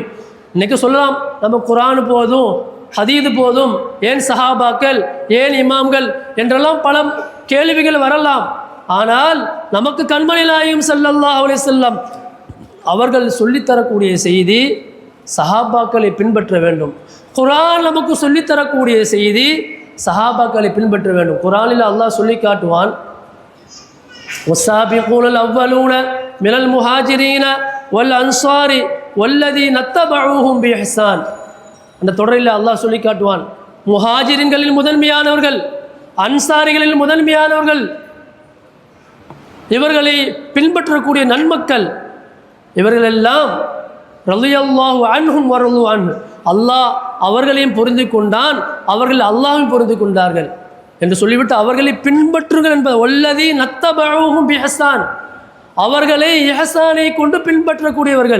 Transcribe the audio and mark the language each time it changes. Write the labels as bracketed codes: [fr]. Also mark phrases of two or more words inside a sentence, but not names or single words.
[ta] இன்றைக்கி சொல்லலாம், நம்ம குர்ஆன் போதும், ஹதீது போதும், ஏன் சஹாபாக்கள், ஏன் இமாம்கள் என்றெல்லாம் பல கேள்விகள் வரலாம். ஆனால் நமக்கு கண்மணி நாயகம் [ar] صلى الله عليه وسلم [ta] அவர்கள் சொல்லித்தரக்கூடிய செய்தி சஹாபாக்களை பின்பற்ற வேண்டும். குர்ஆன் நமக்கு சொல்லித்தரக்கூடிய செய்தி சஹாபாக்களை பின்பற்ற வேண்டும். குர்ஆனில் அல்லாஹ் சொல்லி காட்டுவான், [ar] والسابقون الأولون من المهاجرين والأنصار والذين اتبعوهم بإحسان. [ta] அந்த தொடரில் அல்லாஹ் சொல்லி காட்டுவான், முஹாஜிரின்களில் முதன்மையானவர்கள், அன்சாரிகளில் முதன்மையானவர்கள், இவர்களை பின்பற்றக்கூடிய நன்மக்கள், இவர்களெல்லாம் [ar] رضي الله عنهم ورضوا عنه, [ta] அல்லாஹ் அவர்களையும் பொருந்தி கொண்டான், அவர்கள் அல்லாஹையும் பொருந்தி கொண்டார்கள் என்று சொல்லிவிட்டு அவர்களை பின்பற்றுங்கள் என்பது [ar] والذين اتبعوهم بإحسان, [ta] அவர்களை இஹ்சானை கொண்டு பின்பற்றக்கூடியவர்கள்.